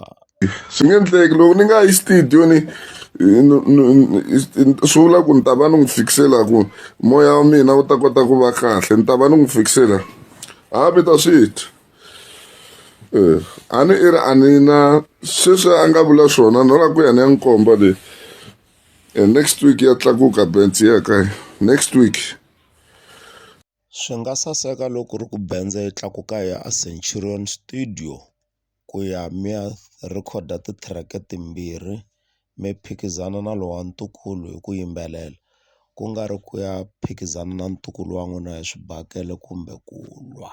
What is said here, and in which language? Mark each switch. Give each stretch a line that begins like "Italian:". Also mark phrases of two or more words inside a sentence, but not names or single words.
Tsonga: Swi nge endleki loko ni nga yi studio ni swi vula ku ni ta va ni n'wi fikisela ku moya wa mina wu ta kota ku va kahle, ni ta va ni n'wi fikisela a mi ta swi dya. A ni i ri a ni na sweswi a nga vula swona no la ku ya ni ya nkomba leyi
English: next week
Tsonga: ya tlakuka bendzi ya kaya
English: next week.
Tsonga: Swi nga saseka loko ri ku bendze yi tlakuka ya a Centurion Studio ku ya mi ya rhekhoda titireke timbirhi mi phikizana na lowa ntukulu hi ku yimbelela, ku nga ri ku ya phikizana na ntukulu wa n'wina hi swibakele kumbe ku lwa.